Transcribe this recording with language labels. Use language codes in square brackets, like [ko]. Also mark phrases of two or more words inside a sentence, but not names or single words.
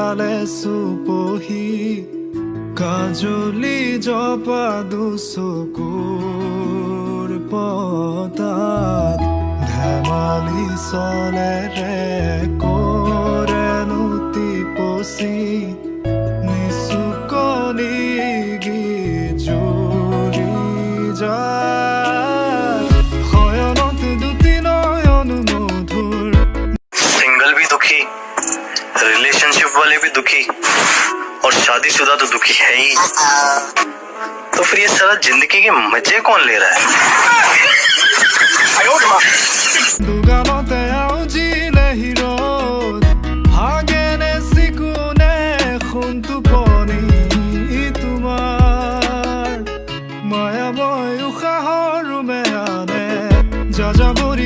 [as] চুপহি কাজলি জপা দুচকুৰ পতাত ধেমালি চলে ৰে কৰেনো টিপচি নিচুকনি জুৰি যায় শয়নত দুটি নয়ন মধুৰ [hi] सिंगल भी दुखी, रिलेशनशिप वाले भी दुखी और शादीशुदा तो दुखी है ही। तो फिर ये सारा जिंदगी के मजे कौन ले रहा है? [as] দুগামতে আউজিলে হিৰদ ভাগেনে চিকুনে সোণটো পনি তোমাৰ মায়াময় উশাহৰ মেয়ানে যাযাবৰী